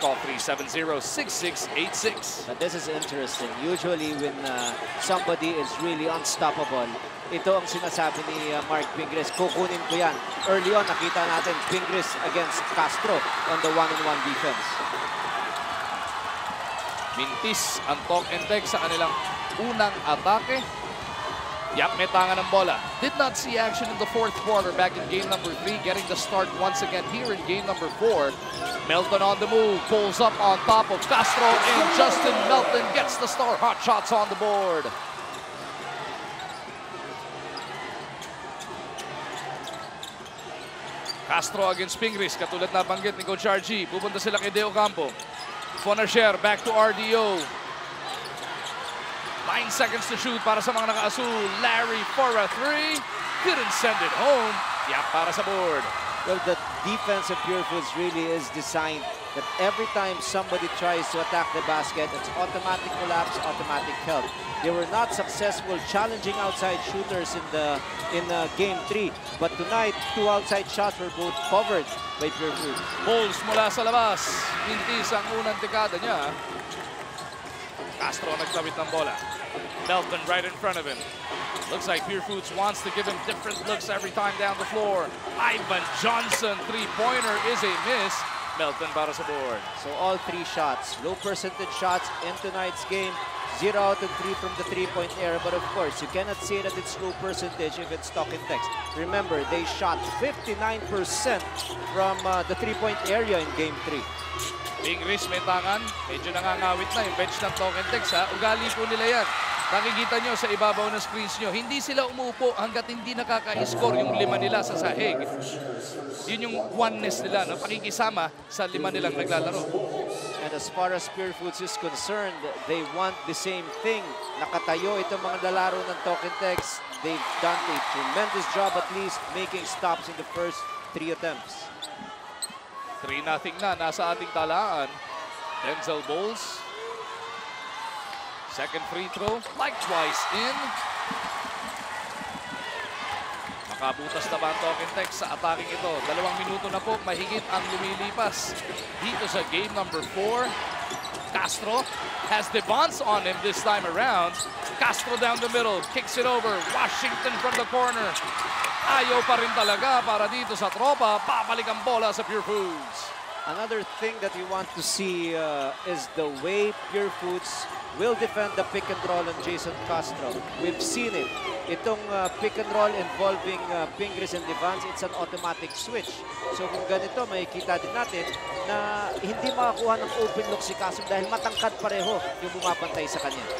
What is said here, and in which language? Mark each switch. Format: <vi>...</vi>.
<en>Call 370-6686. But this is interesting. Usually when somebody is really unstoppable,</en> <tl>ito ang sinasabi ni Mark Pingris, kukunin ko yan.</tl> <en>Early on,</en> <tl>nakita natin</tl> <en>Pingris against Castro on the one-on-one defense.</en> <tl>Mintis ang Talk and Text sa kanilang unang atake. Yap, may tanga ng bola.</tl> <en>Did not see action in the fourth quarter back in game number 3. Getting the start once again here in game number 4. Melton on the move. Pulls up on top of Castro. And Justin Melton gets the star. Hot shots on the board.</en> <tl>Castro against Pingris. Katulad na banggit ni Coach RG. Pupunta sila kay Deo Campo.</tl> <en>Fonacher back to RDO. 9 seconds to shoot</en> <tl>para sa mga naka-asul.</tl> <en>Larry for a 3. Couldn't send it home. Yap</en> <tl>para sa board.</tl> <en>Well, the defense of Purefoods really is designed that every time somebody tries to attack the basket, it's automatic collapse, automatic help. They were not successful challenging outside shooters in game 3. But tonight, 2 outside shots were both covered by Purefoods.</en> <tl>Bowles mula sa labas. Mintis ang unang dekada niya. Castro nagtawid ng bola.</tl> <en>Melton right in front of him. Looks like Purefoods wants to give him different looks every time down the floor. Ivan Johnson, three-pointer is a miss.</en> <tl>Melton para sa board.</tl> <en>So all 3 shots, low percentage shots in tonight's game. 0 out of 3 from the three-point area. But of course, you cannot say that it's low percentage if it's Talk and Text. Remember, they shot 59% from the three-point area in game 3.</en> <tl>Pingris may tangan. Medyo nangangawit na yung bench ng Talk and Text, ha? Ugali po nila yan. Nakikita nyo sa ibabaw ng screens nyo, hindi sila umupo hanggat hindi nakaka-score yung 5 nila sa sahig. Yun yung oneness nila, no? Pakikisama sa 5 nilang naglalaro.</tl> <en>And as far as Purefoods is concerned, they want the same thing.</en> <tl>Nakatayo itong mga lalaro ng Talk and Text.</tl> <en>They've done a tremendous job at least making stops in the first 3 attempts.</en> <tl>3-0 na, nasa ating talaan. Denzel Bowles.</tl> <en>Second free throw, likewise in.</en> <tl>Makabutas na ba ang Talk and Text sa attacking ito? 2 minuto na po, mahigit ang lumilipas. Dito sa</tl> <en>game number 4. Castro has the bounce on him this time around. Castro down the middle, kicks it over. Washington from the corner.</en> <tl>Ayaw pa rin talaga para dito sa tropa. Babalik ang bola sa Purefoods.</tl> <en>Another thing that we want to see is the way Purefoods will defend the pick and roll on Jason Castro. We've seen it.</en> <tl>Itong</tl> <en>pick and roll involving Pingris and Devance, it's an automatic switch.</en> <tl>So kung ganito, makikita din natin na hindi makakuha ng open look si Castro dahil matangkad pareho yung bumapantay sa kanya.</tl>